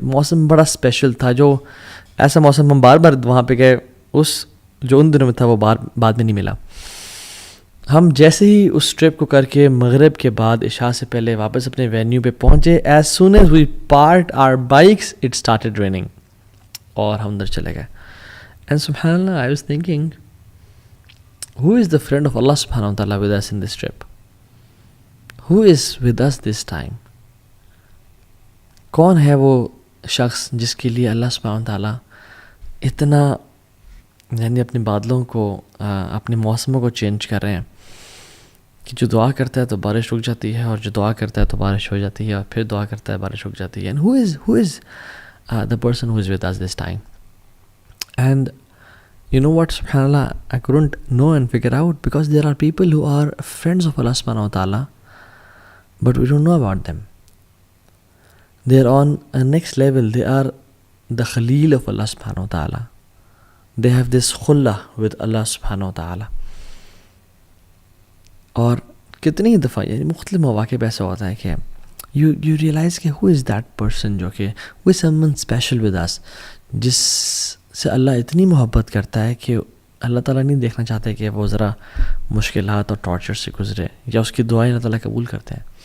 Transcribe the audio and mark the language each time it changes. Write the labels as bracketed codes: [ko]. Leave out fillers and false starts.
[ur] موسم بڑا اسپیشل تھا, جو ایسا موسم ہم بار بار وہاں پہ گئے, اس جو ان دنوں میں تھا وہ بعد میں نہیں ملا. ہم جیسے ہی اس ٹرپ کو کر کے مغرب کے بعد عشاء سے پہلے واپس اپنے وینیو پہ پہنچے, [en] as soon as we parked our bikes it started raining, [ur] اور ہم اندر چلے گئے. اینڈ سبحان اللہ, [en] I was thinking who is the friend of Allah subhanahu wa ta'ala with us in this trip? Who is with us this time? [ur] کون ہے وہ شخص جس کے لیے اللہ سبحانہ و تعالیٰ اتنا یعنی اپنے بادلوں کو اپنے موسموں کو چینج کر رہے ہیں کہ جو دعا کرتا ہے تو بارش رک جاتی ہے, اور جو دعا کرتا ہے تو بارش ہو جاتی ہے, اور پھر دعا کرتا ہے بارش رک جاتی ہے. [en] And who is the person who is with us this time? And you know what, subhanallah, I couldn't know and figure out, because there are people who are friends of Allah subhanahu wa ta'ala, but we don't know about them. They are on a next level. They are the Khalil of Allah subhanahu wa ta'ala. They have this khullah with Allah subhanahu wa ta'ala. [ur] اور کتنی دفعہ یعنی مختلف مواقع پہ ایسا ہوتا ہے کہ [en] you realize [ur] کہ [en] who is that person, [ur] جو کہ [en] who is someone special with us, [ur] جس سے اللہ اتنی محبت کرتا ہے کہ اللہ تعالیٰ نہیں دیکھنا چاہتے کہ وہ ذرا مشکلات اور ٹارچر سے گزرے, یا اس کی دعائیں اللہ تعالیٰ قبول کرتے ہیں.